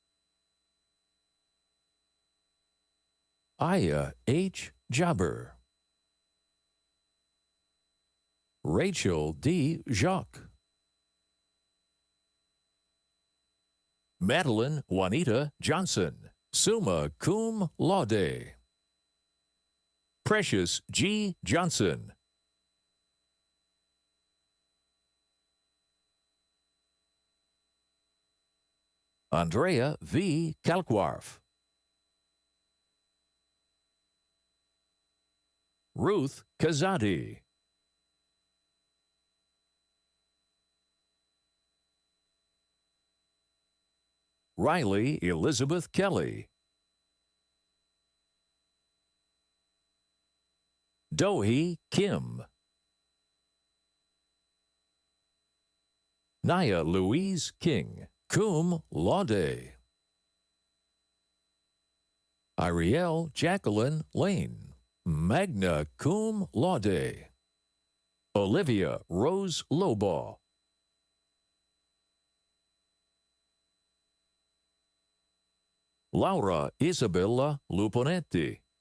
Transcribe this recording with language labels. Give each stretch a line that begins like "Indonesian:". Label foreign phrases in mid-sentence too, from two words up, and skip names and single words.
English: Aya H. Jabber. Rachel D. Jacques. Madeline Juanita Johnson,
Latin: summa cum laude.
English: Precious G. Johnson. Andrea V. Kalkwarf. Ruth Kazadi. Riley Elizabeth Kelly. Dohee Kim. Naya Louise King,
Latin: cum laude. Ariel Jacqueline Lane, magna cum laude.
English: Olivia Rose Lobaugh. Laura Isabella Luponetti.